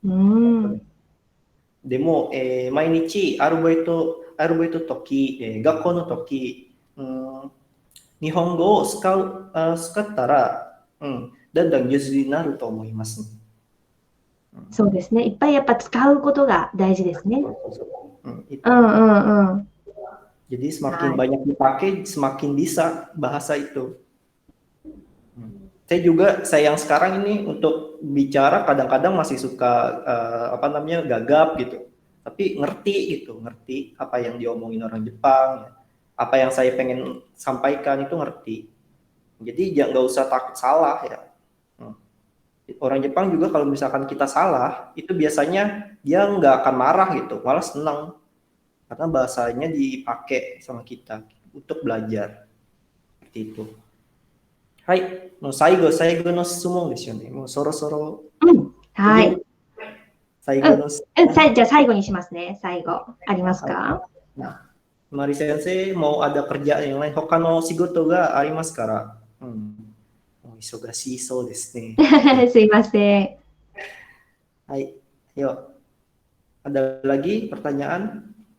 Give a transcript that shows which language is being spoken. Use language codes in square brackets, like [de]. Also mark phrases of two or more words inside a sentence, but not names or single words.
[ja] でも、毎日アルバイト時、学校の時、日本語を使ったら、だんだん上手になると思います。そうですね。いっぱいやっぱ使うことが大事ですね。 [id] Jadi semakin banyak dipakai, semakin bisa bahasa itu. Saya yang sekarang ini untuk bicara kadang-kadang masih suka gagap gitu. Tapi ngerti apa yang diomongin orang Jepang, apa yang saya pengen sampaikan itu ngerti. Jadi nggak usah takut salah ya. Orang Jepang juga kalau misalkan kita salah, itu biasanya dia nggak akan marah gitu, malah senang. Karena bahasanya dipakai sama kita untuk belajar. Seperti itu. Hai, [ja] 最後の質問ですよね。もうそろそろ。はい。最後の。じゃあ最後にしますね。最後。ありますか？ [id] Mari sensei mau ada kerjaan yang lain. [ja] 他の仕事がありますから. 忙しそうですね。すいません。 [id] Hai, yuk. Ada lagi pertanyaan?